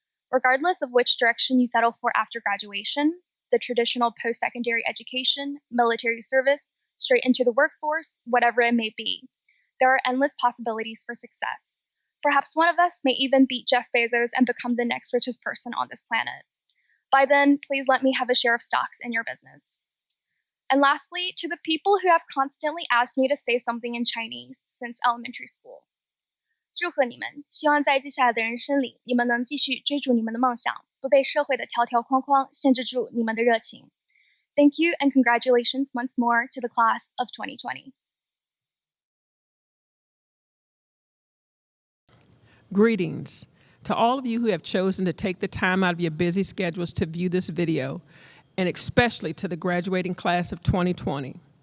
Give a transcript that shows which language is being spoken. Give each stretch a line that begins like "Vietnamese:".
English: Regardless of which direction you settle for after graduation, the traditional post-secondary education, military service, straight into the workforce, whatever it may be, there are endless possibilities for success. Perhaps one of us may even beat Jeff Bezos and become the next richest person on this planet. By then, please let me have a share of stocks in your business. And lastly, to the people who have constantly asked me to say something in Chinese since elementary school.
Chinese: 祝贺你们，希望在接下来的人生里，你们能继续追逐你们的梦想，不被社会的条条框框限制住你们的热情。
English: Thank you and congratulations once more to the class of 2020. Greetings to all of you who have chosen to take the time out of your busy schedules to view this video, and especially to the graduating class of 2020.